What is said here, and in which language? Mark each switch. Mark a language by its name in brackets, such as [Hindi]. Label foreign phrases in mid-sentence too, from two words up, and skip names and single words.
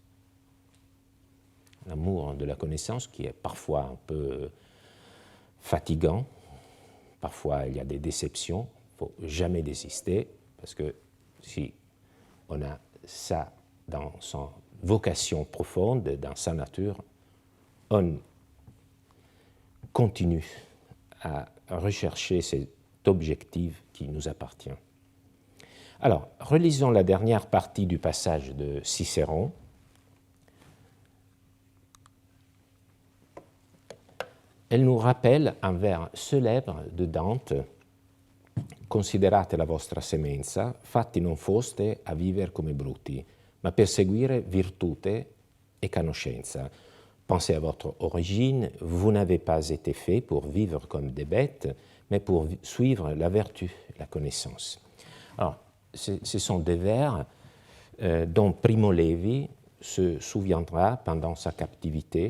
[French] L'amour de la connaissance qui est parfois un peu fatigant, parfois il y a des déceptions, il ne faut jamais désister, parce que si on a ça dans son vocation profonde, dans sa nature, on continue à rechercher cet objectif qui nous appartient. Alors, relisons la dernière partie du passage de Cicéron. elle nous rappelle un vers célèbre de Dante: [Italian] Considerate la vostra semenza, fatti non foste a vivere come bruti, ma per seguire virtute et conoscenza. [French] Pensez à votre origine, vous n'avez pas été fait pour vivre comme des bêtes, mais pour suivre la vertu, la connaissance. Alors, ce sont des vers dont Primo Levi se souviendra pendant sa captivité.